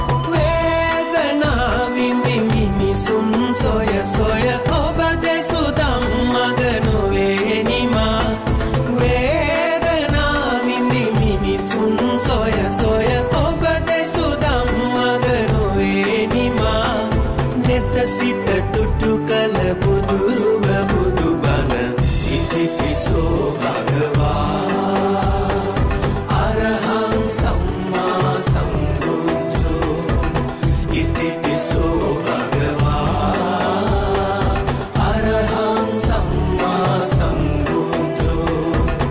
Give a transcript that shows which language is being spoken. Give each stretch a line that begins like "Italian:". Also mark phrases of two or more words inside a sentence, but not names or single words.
Sinhala: වේදනා විඳි මිනිසුන් සොය සොය ඔබ දෙසු දම් මග නොවේ නිමා. වේදනා විඳි මිනිසුන් සොය සොය ඔබ දෙසු ධම්මග නොවේ නිමා. නෙත සිත තුටු කළ බුදුරුව බුදුබණ.
Pali: ඉතිපිසෝ භගවා අරහං සම්මා සම්බුද්ධෝ. ඉතිපිසෝ භගවා අරහං සම්මා සම්බුද්ධෝ.